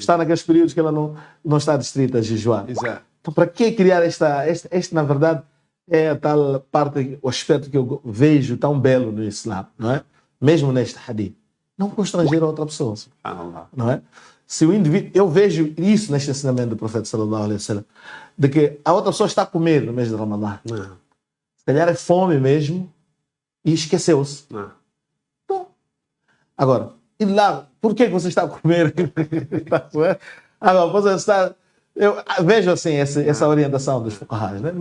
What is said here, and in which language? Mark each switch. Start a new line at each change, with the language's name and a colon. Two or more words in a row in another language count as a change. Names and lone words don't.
Portuguese: Está naqueles períodos que ela não está distrita a jejuar. Exato. Então, para que criar este, na verdade, é a tal parte, o aspecto que eu vejo tão belo no Islã, não é? Mesmo neste hadith. Não constranger a outra pessoa, não é? Se o indivíduo, eu vejo isso neste ensinamento do profeta
Arabic: صلى الله عليه وسلم,
Portuguese: de que a outra pessoa está a comer no mês de Ramadã. Se calhar é fome mesmo, e esqueceu-se. Então, agora, e lá, por que você está a comer? Agora, você está... Eu vejo assim essa orientação dos fuqahás, né?